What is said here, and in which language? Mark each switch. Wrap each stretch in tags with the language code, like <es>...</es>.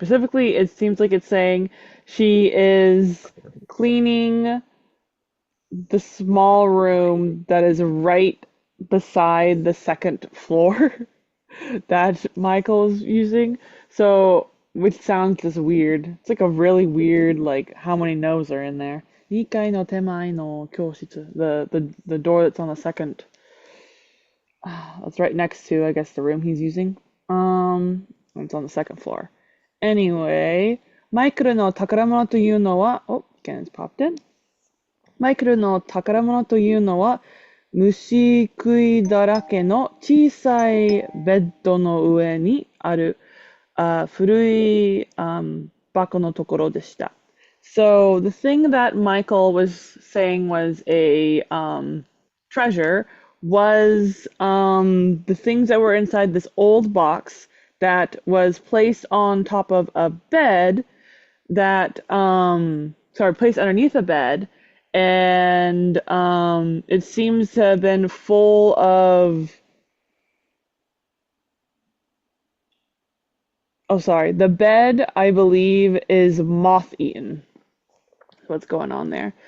<en>Specifically, it seems like it's saying she is cleaning the small room that is right beside the second floor that Michael's using. So, which sounds just weird. It's like a really weird, like, how many no's are in there.</en> <ja>2階の手前の教室.</ja> <en>The door that's on the second. That's right next to, I guess, the room he's using. It's on the second floor. Anyway,</en> <ja>マイケルの宝物というのは,</ja> <en>oh, Cannon's popped in.</en> <ja>マイケルの宝物というのは、虫食いだらけの小さいベッドの上にある、古い、箱のところでした。</ja> <en>So the thing that Michael was saying was a treasure was the things that were inside this old box that was placed on top of a bed that sorry, placed underneath a bed, and it seems to have been full of, oh sorry, the bed I believe is moth eaten. What's going on there?</en>